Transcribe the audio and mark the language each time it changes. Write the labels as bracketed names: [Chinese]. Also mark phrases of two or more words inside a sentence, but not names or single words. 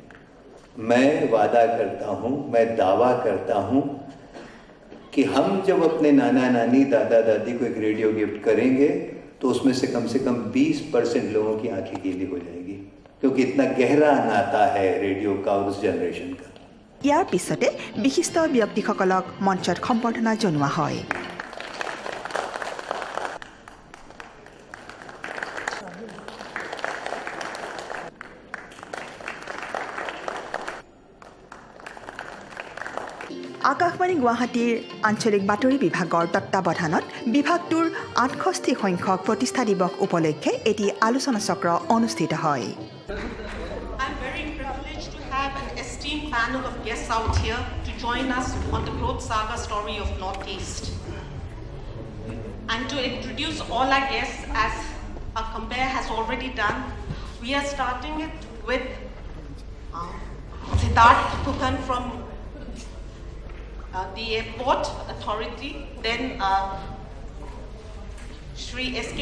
[Hindi] मैं वादा करता हूँ, मैं दावा करता हूँ कि हम जब अपने नाना नानी दादा दादी को एक रेडियो गिफ्ट करेंगे तो उसमें से कम 20% लोगों की आंखें गीली हो जाएगी, क्योंकि इतना गहरा नाता है रेडियो का और उस जनरेशन का। [Assamese] ইয়াৰ পিছতে বিশিষ্ট ব্যক্তিসকলক মঞ্চত সম্বৰ্ধনা জনোৱা হয়। আকাশবাণী গুৱাহাটীৰ আঞ্চলিক বাতৰি বিভাগৰ তত্বাৱধানত বিভাগটোৰ ৬৮ সংখ্যক প্ৰতিষ্ঠা দিৱস উপলক্ষে এটি আলোচনা চক্ৰ অনুষ্ঠিত হয়। [English] I'm very privileged to have an esteemed panel of guests out here to join us on the growth saga story of Northeast. And to introduce all our guests, as our compare has already done, we are starting it with Siddharth Kukhan from the Airport Authority, then Shri S.K.